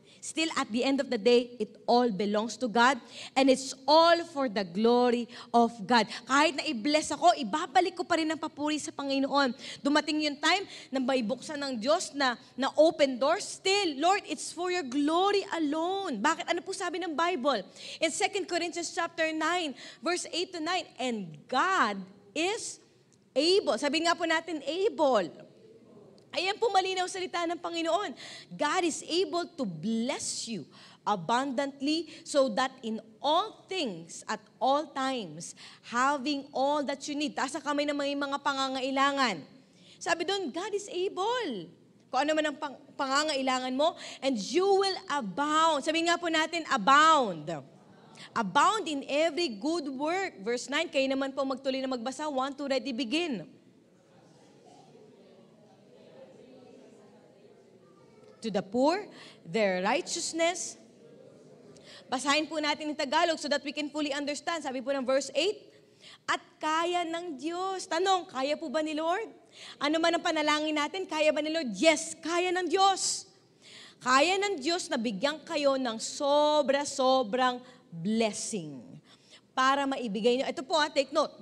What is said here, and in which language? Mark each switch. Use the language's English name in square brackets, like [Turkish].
[English] Still, at the end of the day, it all belongs to God and it's all for the glory of God. [Filipino] Kahit na i-bless ako, ibabalik ko pa rin ang papuri sa Panginoon. Dumating yung time na may buksan ng Diyos na open doors. [English] Still, Lord, it's for your glory alone. [Filipino] Bakit? Ano po sabi ng Bible? [English] In 2 Corinthians chapter 9, verse 8 to 9, and God is able. [Filipino] Sabihin nga po natin, able. Ayan po malinaw salita ng Panginoon. [English] God is able to bless you abundantly so that in all things, at all times, having all that you need. [Filipino] Taas ang kamay ng mga pangangailangan. Sabi doon, [English] God is able. [Filipino] Kung ano man ang pangangailangan mo, [English] and you will abound. [Filipino] Sabi nga po natin, abound. [English] Abound in every good work. Verse 9, [Filipino] kayo naman po magtuloy na magbasa. [English] 1, 2, ready, begin. To the poor, their righteousness. [Filipino] Basahin po natin [English] in Tagalog so that we can fully understand. [Filipino] Sabi po ng verse 8, at kaya ng Diyos. Tanong, kaya po ba ni Lord? Ano man ang panalangin natin, kaya ba ni Lord? Yes, kaya ng Diyos. Kaya ng Diyos na bigyan kayo ng sobra-sobrang blessing para maibigay nyo. Ito po take note.